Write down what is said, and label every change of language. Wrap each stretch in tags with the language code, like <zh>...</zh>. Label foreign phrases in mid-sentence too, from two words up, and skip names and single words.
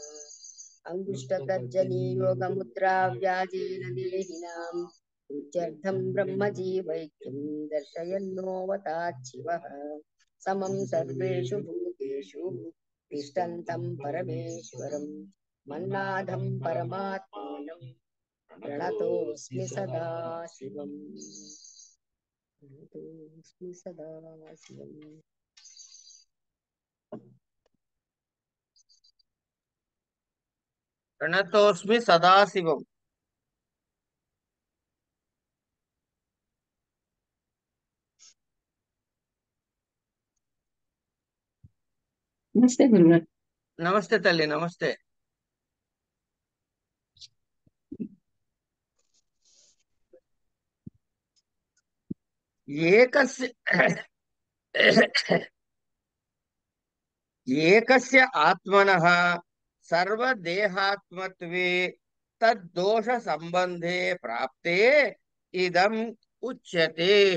<sa>अंगुष्ठतर्जनीयोगमुद्रा व्याजेन देहिनां उच्चर्थं ब्रह्मजीवैक्यं दर्शयन्नोऽवताच्छिवः समं सर्वेषु भूतेषु तिष्ठन्तं परमेश्वरं मन्नाथं परमात्मानं प्रणतोऽस्मि सदा शिवम्। प्रणतोऽस्मि सदा शिवम्। प्रणतोऽस्मि सदाशिवम्।</sa> <te>నమస్తే గురుగారు. నమస్తే తల్లి, నమస్తే.</te> <sa>ఏకస్య ఆత్మనః సర్వదేహాత్మత్వే తద్దోష సంబంధే ప్రాప్తే ఇదం ఉచ్యతే.</sa>